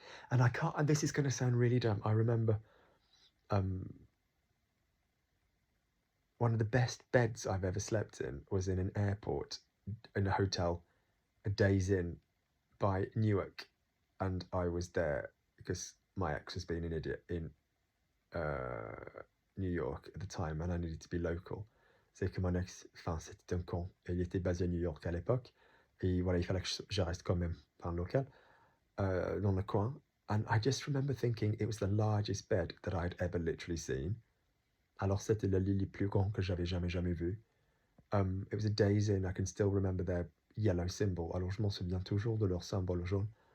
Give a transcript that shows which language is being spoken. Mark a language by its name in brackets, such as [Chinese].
[English] And I can't, and this is going to sound really dumb. I remember one of the best beds I've ever slept in was in an airport, in a hotel, a Days Inn by Newark. And I was there because my ex was being an idiot in New York at the time, and I needed to be local. [French] C'est que mon ex, enfin, c'était un con. Et il était basé à New York à l'époque. Et voilà, il fallait que je reste quand même, enfin, local, dans le coin. [English] And I just remember thinking it was the largest bed that I'd ever literally seen. [French] Alors, c'était le lit le plus grand que j'avais jamais vu. [English] It was a Days Inn. I can still remember their yellow symbol. [French] Alors, je m'en souviens toujours de leur symbole jaune.